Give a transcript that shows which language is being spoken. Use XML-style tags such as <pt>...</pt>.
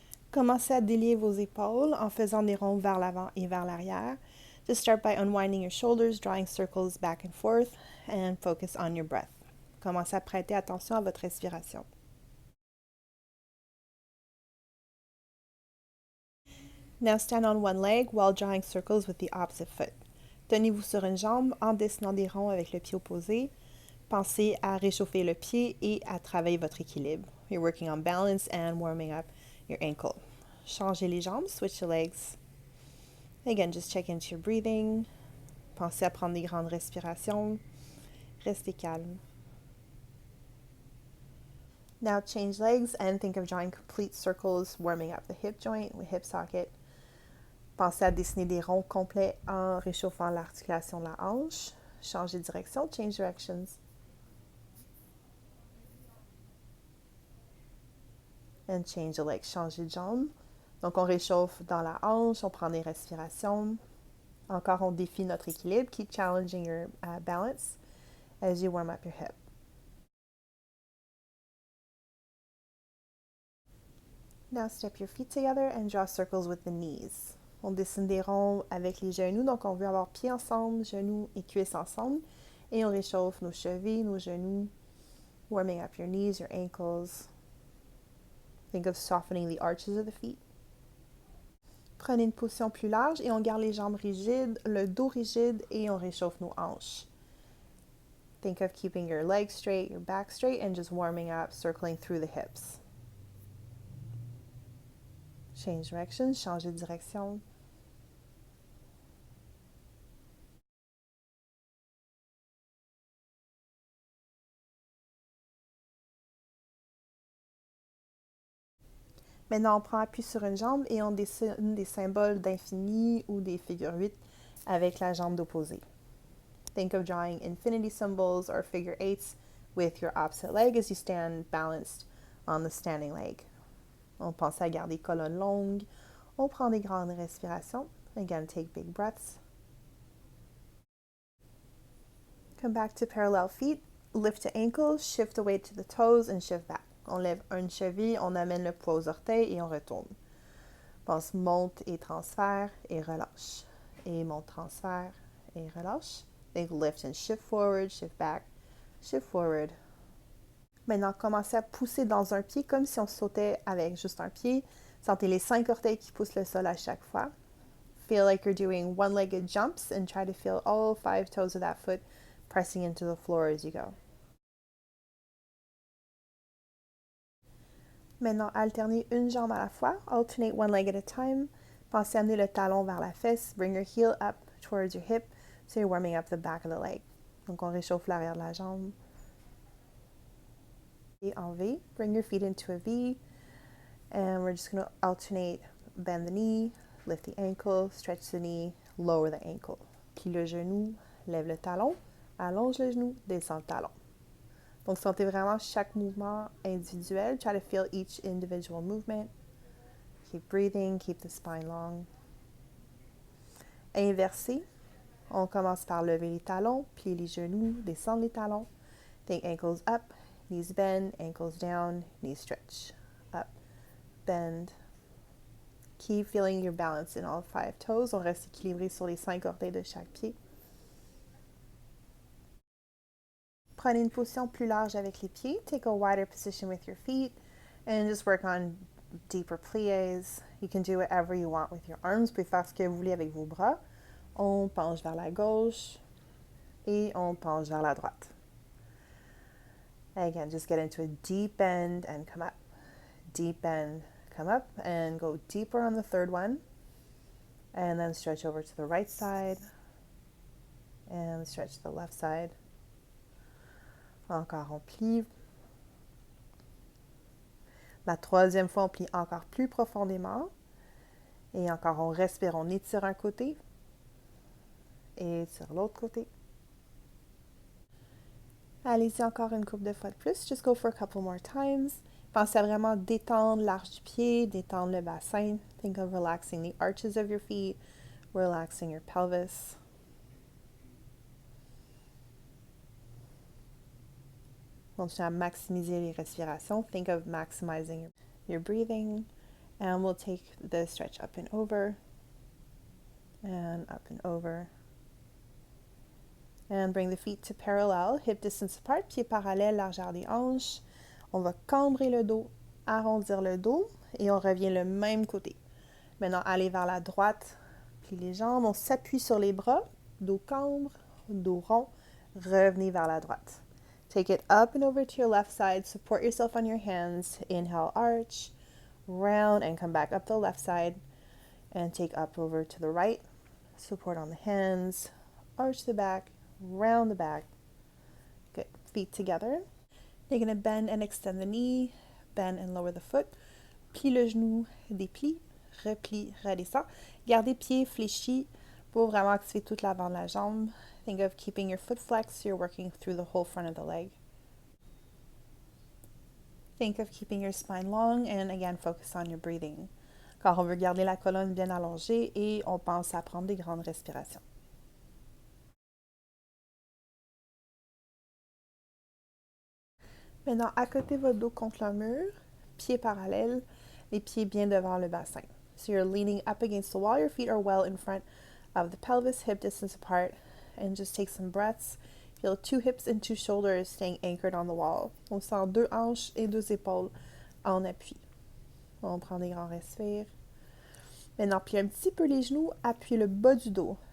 <fr>Commencez à délier vos épaules en faisant des ronds vers l'avant et vers l'arrière.</fr> <en>Just start by unwinding your shoulders, drawing circles back and forth, and focus on your breath.</en> <fr>Commencez à prêter attention à votre respiration.</fr> <en>Now stand on one leg while drawing circles with the opposite foot.</en> <fr>Tenez-vous sur une jambe en dessinant des ronds avec le pied opposé. Pensez à réchauffer le pied et à travailler votre équilibre.</fr> <en>You're working on balance and warming up your ankle.</en> <fr>Changez les jambes,</fr> <en>switch the legs. Again, just check into your breathing.</en> <fr>Pensez à prendre des grandes respirations. Restez calme.</fr> <en>Now change legs and think of drawing complete circles, warming up the hip joint, the hip socket.</en> <fr>Pensez à dessiner des ronds complets en réchauffant l'articulation de la hanche. Changez de direction,</fr> <en>change directions. And change the legs,</en> <fr>changez de jambe. Donc on réchauffe dans la hanche, on prend des respirations. Encore, on défie notre équilibre.</fr> <en>Keep challenging your balance as you warm up your hip. Now step your feet together and draw circles with the knees.</en> <fr>On dessine des ronds avec les genoux, donc on veut avoir pieds ensemble, genoux et cuisses ensemble. Et on réchauffe nos chevilles, nos genoux,</fr> <en>warming up your knees, your ankles. Think of softening the arches of the feet.</en> <fr>Prenez une position plus large et on garde les jambes rigides, le dos rigide et on réchauffe nos hanches.</fr> <en>Think of keeping your legs straight, your back straight, and just warming up, circling through the hips. Change direction,</en> <fr>changez de direction. Maintenant, on prend appui sur une jambe et on dessine des symboles d'infini ou des figures 8 avec la jambe d'opposé.</fr> <en>Think of drawing infinity symbols or figure 8s with your opposite leg as you stand balanced on the standing leg.</en> <fr>On pense à garder colonne longue. On prend des grandes respirations.</fr> <en>Again, take big breaths. Come back to parallel feet. Lift the ankles, shift the weight to the toes, and shift back.</en> <fr>On lève une cheville, on amène le poids aux orteils et on retourne. Pense monte et transfert et relâche. Et monte, transfert et relâche.</fr> <en>Think lift and shift forward, shift back, shift forward.</en> <fr>Maintenant, commencez à pousser dans un pied comme si on sautait avec juste un pied. Sentez les 5 orteils qui poussent le sol à chaque fois.</fr> <en>Feel like you're doing one-legged jumps and try to feel all 5 toes of that foot pressing into the floor as you go.</en> <fr>Maintenant, alternez une jambe à la fois.</fr> <en>Alternate one leg at a time.</en> <fr>Pensez à amener le talon vers la fesse.</fr> <en>Bring your heel up towards your hip. So you're warming up the back of the leg.</en> <fr>Donc, on réchauffe l'arrière de la jambe. Et en V.</fr> <en>Bring your feet into a V. And we're just going to alternate. Bend the knee. Lift the ankle.</en> <fr>Stretch the knee. Lower the ankle. Plie le genou. Lève le talon. Allonge le genou. Descend le talon. Donc, sentez vraiment chaque mouvement individuel.</fr> <en>Try to feel each individual movement. Keep breathing. Keep the spine long.</en> <fr>Inversé. On commence par lever les talons, plier les genoux, descendre les talons.</fr> <en>Think ankles up, knees bend, ankles down, knees stretch. Up, bend. Keep feeling your balance in all 5 toes.</en> <fr>On reste équilibré sur les 5 orteils de chaque pied. Prenez une position plus large avec les pieds.</fr> <en>Take a wider position with your feet and just work on deeper pliés. You can do whatever you want with your arms.</en> <fr>Vous pouvez faire ce que vous voulez avec vos bras. On penche vers la gauche et on penche vers la droite.</fr> <en>Again, just get into a deep bend and come up. Deep bend, come up, and go deeper on the third one. And then stretch over to the right side. And stretch to the left side.</en> <fr>Encore, on plie. La troisième fois, on plie encore plus profondément. Et encore, on respire, on étire un côté. Et sur l'autre côté. Allez-y encore une couple de fois de plus.</fr> <en>Just go for a couple more times.</en> <fr>Pensez à vraiment détendre l'arche du pied, détendre le bassin.</fr> <en>Think of relaxing the arches of your feet, relaxing your pelvis.</en> <fr>Continuez à maximiser les respirations.</fr> <en>Think of maximizing your breathing. And we'll take the stretch up and over, and up and over. And bring the feet to parallel, hip distance apart,</en> <fr>pieds parallèles, largeur des hanches. On va cambrer le dos, arrondir le dos, et on revient le même côté. Maintenant, aller vers la droite, plie les jambes, on s'appuie sur les bras, dos cambre, dos rond, revenez vers la droite.</fr> <en>Take it up and over to your left side, support yourself on your hands, inhale, arch, round, and come back up the left side, and take up over to the right, support on the hands, arch the back, round the back. Good. Feet together. You're going to bend and extend the knee, bend and lower the foot.</en> <fr>Plie le genou, déplie, replie, redescend. Gardez pieds fléchis pour vraiment activer toute l'avant de la jambe.</fr> <en>Think of keeping your foot flexed so you're working through the whole front of the leg. Think of keeping your spine long and again focus on your breathing.</en> <fr>Car on veut garder la colonne bien allongée et on pense à prendre des grandes respirations. Maintenant, accotez votre dos contre le mur, pieds parallèles, les pieds bien devant le bassin.</fr> <en>So you're leaning up against the wall, your feet are well in front of the pelvis, hip distance apart, and just take some breaths. Feel 2 hips and 2 shoulders staying anchored on the wall.</en> <fr>On sent 2 hanches et 2 épaules en appui. On prend des grands respires. Maintenant, pliez un petit peu les genoux, appuyez le bas du dos.</fr>